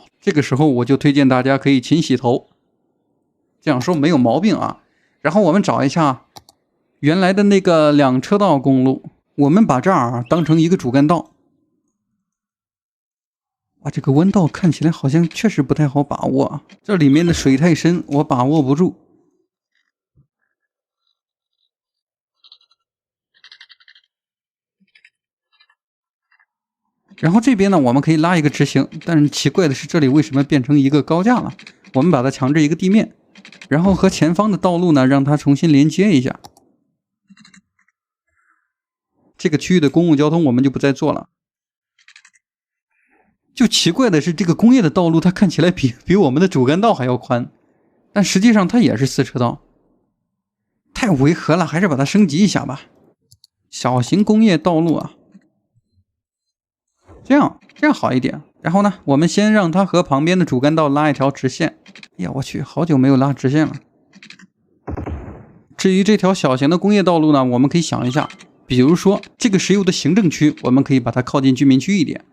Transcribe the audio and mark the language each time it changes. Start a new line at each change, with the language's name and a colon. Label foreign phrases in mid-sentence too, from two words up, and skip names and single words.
Chinese: 這個時候我就推薦大家可以勤洗頭，這樣說沒有毛病啊。然後我們找一下原來的那個2車道公路，我們把這兒當成一個主幹道。啊，這個彎道看起來好像確實不太好把握啊，這裡面的水太深，我把握不住。然後這邊呢，我們可以拉一個直行，但是奇怪的是，這裡為什麼變成一個高架了？我們把它強制一個地面，然後和前方的道路呢，讓它重新連接一下。這個區域的公共交通我們就不再做了。就奇怪的是，這個工業的道路它看起來比我們的主幹道還要寬，但實際上它也是4車道，太違和了，還是把它升級一下吧。小型工業道路啊。這樣好一點。然後呢，我們先讓它和旁邊的主幹道拉一條直線。哎呀，我去，好久沒有拉直線了。至於這條小型的工業道路呢，我們可以想一下，比如說這個石油的行政區，我們可以把它靠近居民區一點。